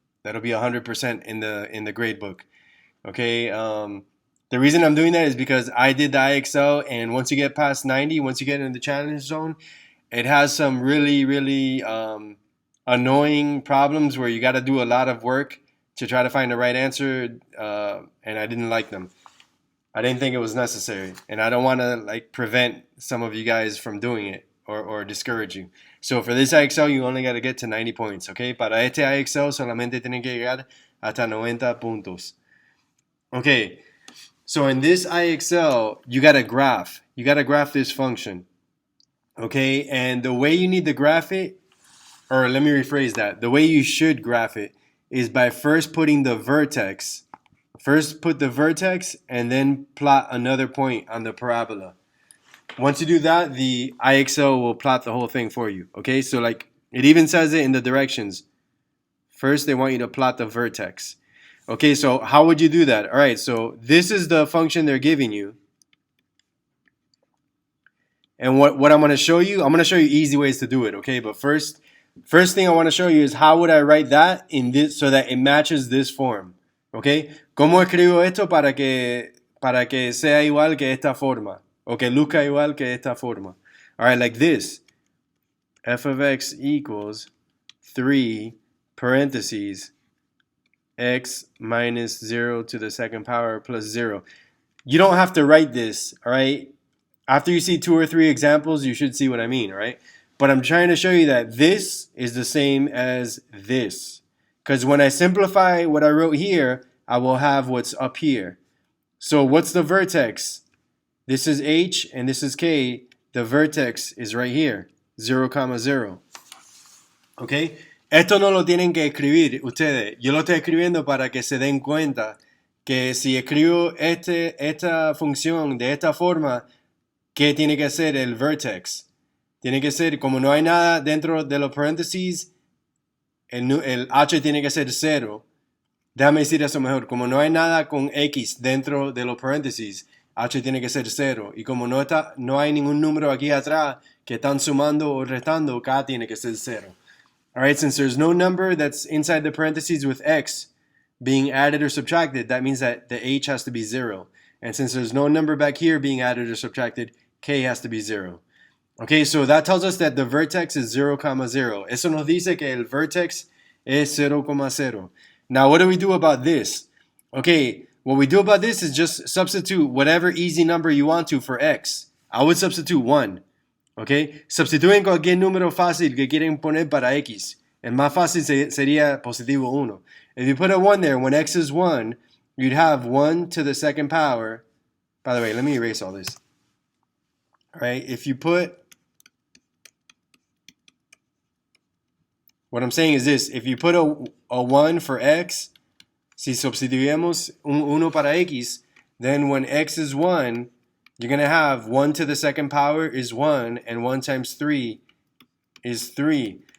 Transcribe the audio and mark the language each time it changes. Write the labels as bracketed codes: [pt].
[en] That'll be 100% in the gradebook. Okay, the reason I'm doing that is because I did the IXL, and once you get past 90, once you get into the challenge zone, it has some really annoying problems where you got to do a lot of work to try to find the right answer, and I didn't like them. I didn't think it was necessary, and I don't want to like prevent some of you guys from doing it or discourage you. So for this IXL, you only got to get to 90 points, okay? [es] Para este IXL solamente tienen que llegar hasta 90 puntos. [en] Okay, so in this IXL, you got to graph. You got to graph this function. Okay, and the way you need to graph it, or let me rephrase that. The way you should graph it is by first putting the vertex. First put the vertex and then plot another point on the parabola. Once you do that, the IXL will plot the whole thing for you. Okay, so like it even says it in the directions. First, they want you to plot the vertex. Okay, so how would you do that? All right, so this is the function they're giving you. And what I'm going to show you easy ways to do it, okay? But first thing I want to show you is how would I write that in this so that it matches this form, okay? [es] ¿Cómo escribo esto para que sea igual que esta forma? O que luzca igual que esta forma. [en] All right, like this. F of x equals 3 parentheses x minus 0 to the second power plus 0. You don't have to write this, all right? After you see 2 or 3 examples, you should see what I mean, all right? But I'm trying to show you that this is the same as this. Because when I simplify what I wrote here, I will have what's up here. So what's the vertex? This is H and this is K. The vertex is right here, 0, 0. Okay? [es] Esto no lo tienen que escribir ustedes. Yo lo estoy escribiendo para que se den cuenta que si escribo esta función de esta forma, ¿qué tiene que ser el vertex? Tiene que ser, como no hay nada dentro de los paréntesis, el h tiene que ser 0. Déjame decir eso mejor. Como no hay nada con x dentro de los paréntesis, h tiene que ser 0. Y como no hay ningún número aquí atrás que están sumando o restando, k tiene que ser 0. [en] All right, since there's no number that's inside the parentheses with x being added or subtracted, that means that the h has to be 0. And since there's no number back here being added or subtracted, k has to be 0. Okay, so that tells us that the vertex is 0, 0. [es] Eso nos dice que el vertex es 0, 0. [en] Now, what do we do about this? Okay, what we do about this is just substitute whatever easy number you want to for x. I would substitute 1. [es] Okay, substituyen cualquier número fácil que quieren poner para x. El más fácil sería positivo 1. [en] If you put a 1 there, when x is 1, you'd have 1 to the second power. By the way, let me erase all this. All right, if you put, what I'm saying is this, if you put a 1 for x, [es] si sustituyemos un 1 para x, [en] then when x is 1, you're going to have 1 to the second power is 1, and 1 times 3 is 3.